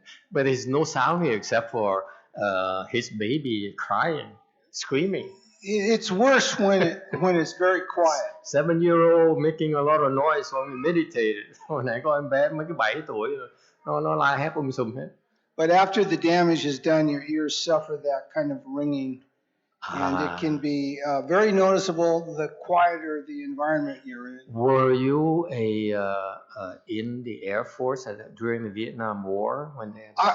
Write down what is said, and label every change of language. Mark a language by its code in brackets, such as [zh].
[en] But there's no sound here except for his baby crying, screaming. It's worse when it's very quiet. 7-year-old making a lot of noise when we meditated. [vi] Hồi nãy có em bé mới cái 7 tuổi rồi, nó la hét sùm hết. [en] But after the damage is done, your ears suffer that kind of ringing, and it can be very noticeable the quieter the environment you're in. Were you in the Air Force during the Vietnam War when they?